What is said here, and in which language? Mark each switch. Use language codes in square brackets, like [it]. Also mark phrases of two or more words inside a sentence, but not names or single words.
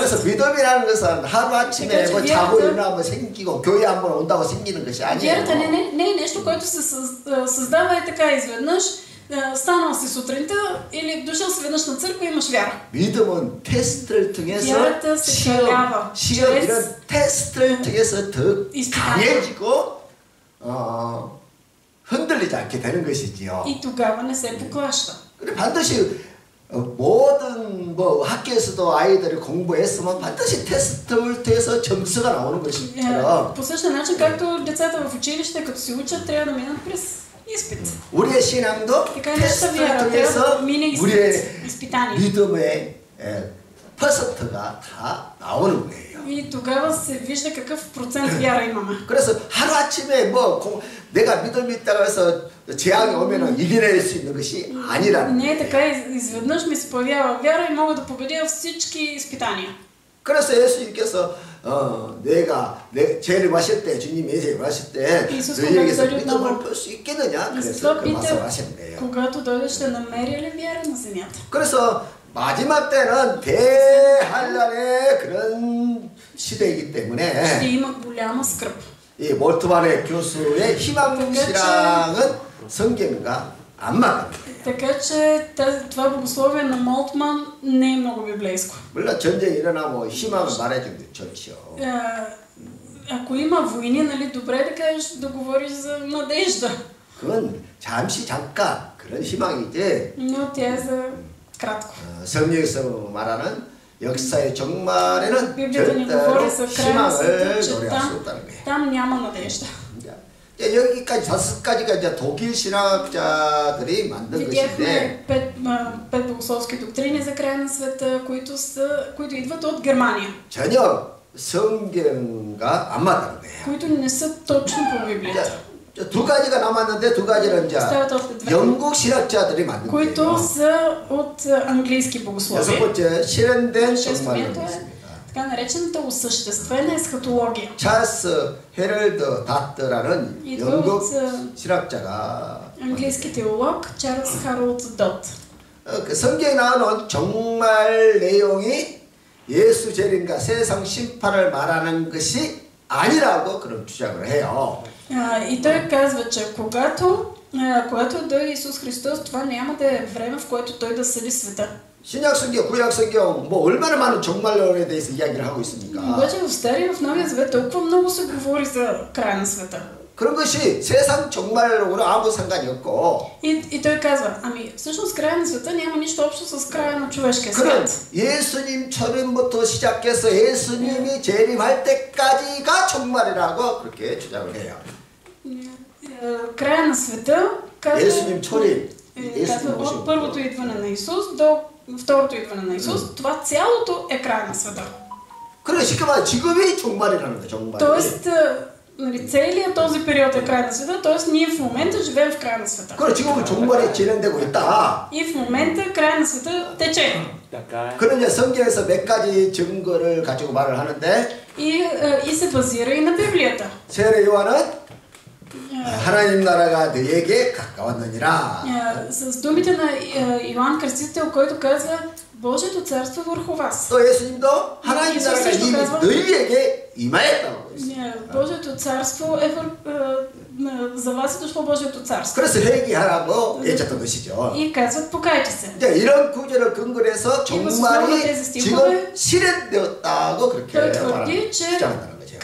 [ko] 그래서 믿음이라는 것은 하루아침에 뭐 자고 일어나면 생기고 교회 한번 온다고 생기는 것이 아니에요. [bg] Вярата не е нещо, което се създава и така изведнъж. Станал си сутринта или дошъл си веднъж на църква и имаш вяра. [ko] 믿음은 테스트를 통해서 시험 이런 테스트를 통해서 더 강해지고 흔들리지 않게 되는 것이지요. [bg] И тогава не се поклаща. [ko] 그래 반드시 모든 뭐 학교에서도 아이들이 공부했으면 반드시 테스트를 통해서 점수가 나오는 것처럼. [bg] По същия начин, както децата в училище, като се учат, трябва да минат през изпит. [ko] 우리의 신앙도 테스트를 통해서 우리의 믿음의 퍼센트가 다 나오는 거예요. [bg] И тогава се вижда какъв процент вяра имаме. [ko] 그래서 하루아침에 뭐 내가 믿음이 있다고 해서 재앙이 오면은 이겨낼 수 있는 것이 아니라는. [bg] Не е така, изведнъж ми се появява вяра и мога да победя всички изпитания. [ko] 그래서 예수님께서 내가 죄를 마실 때 주님이 죄를 마실 때 너희에게서 믿음을 볼 수 있겠느냐? 그래서 그 말씀하셨네요. [bg] когато дойде, ще намери ли вяра на земята? [ko] 그래서 마지막 때는 대환란의 그런 시대이기 때문에 [bg] ще има голяма скръб. [ko] 이 몰트만의 교수의 희망 신앙은 성경과 안 맞는 거예요. [bg] Така че това богословие на Молтман не е много библейско. [ko] 물론 전쟁이 일어나고 희망을 말해주면 좋죠. [bg] Ако има войни, нали, добре да кажеш, да говориш за надежда. [ko] 그건 잠시 잠깐 그런 희망이지. [bg] Но тя е за кратко. [ko] 성경에서 말하는 역사의 종말에는 [bg] Библията ни [ko] 절대로 [bg] говори за края на света, [ko] 희망을 [bg] че [ko] 노래할 수 없다는 거예요. [bg] там няма надежда. [ko] 여기까지 5가지가 이제 독일 신학자들이 만든 [bg] Видяхме [ko] 것인데 [bg] пет богословски доктрини за края на света, които идват от Германия. [ko] 전혀 성경과 안 맞다는 거예요. [bg] които не са точно по Библията. [ko] 두 가지가 남았는데 두 가지는 이제 영국 신학자들이 만든 [bg] които [ko] 거예요. [bg] са от английски богослови. [ko] 여섯 번째 실현된 종말론이 있습니다. [bg] така наречената осъществена есхатология. [ko] 찰스 헤럴드 다트라는 영국 신학자가 [bg] английски теолог Чарлз Харолд Дот. [ko] 그 성경에 나오는 종말 내용이 예수 재림과 세상 심판을 말하는 것이 아니라고 그런 주장을 해요. [bg] И той казва, че когато дойде Исус Христос, това няма да е време, в което той да съди света. [ko] 신약 성경, 구약 성경 뭐 얼마나 많은 종말론에 대해서 이야기를 하고 있습니까? [bg] обаче в Стария и в Новия Завет толкова много се говори за края на света. [ko] 그런 것이 세상 종말론으로 아무 상관이 없고. [bg] И той казва, ами всъщност края на света няма нищо общо с края на човешкия [ko] 그럼 [bg] свят. [ko] 예수님 초림부터 시작해서 예수님이 재림할 때까지가 종말이라고 그렇게 주장을 해요. [bg] края на света казва, [ko] 예수님 초림. [bg] казва от първото идване на Исус до второто идване на Исус, това цялото е края на света. [ko] 그러니까 쉽게 말해 지금이 종말이라는 거죠, 종말. [bg] Тоест, целият този период е край на света, т.е. ние в момента живеем в края на света. [ko] 그래 지금은 종말이 진행되고 있다. [bg] И в момента края на света тече. [ko] 그런 이제 성경에서 몇 가지 증거를 가지고 말을 하는데 [bg] и се базира и на Библията. [ko] 세례 요한은 하나님 나라가 너에게 가까웠느니라. [bg] С думите на Йоан Кръстител, който казва Божието царство върху вас. [ko] 또 예수님도 하나님 나라가 이미 너희에게 임하였다고 했어요. [bg] Божието царство е за вас е дошло Божието царство. [ko] 그래서 회개하라고 얘기했던 것이죠. [bg] И казват покайте се. [ko] 이제 이런 구절을 근거로 해서 종말이 지금 실현되었다고 그렇게 말하는 주장한다는 거죠.